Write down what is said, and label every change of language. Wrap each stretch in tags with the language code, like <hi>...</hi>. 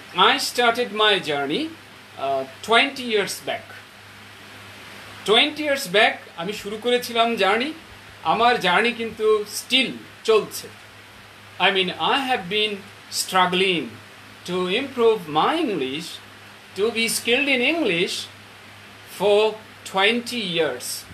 <en>I started my journey 20 years back। 20 years back</en> <bn>আমি শুরু করেছিলাম জার্নি। আমার জার্নি কিন্তু স্টিল চলছে।</bn> <en>I mean, I have been struggling to improve my English, to be skilled in English for 20 years।</en>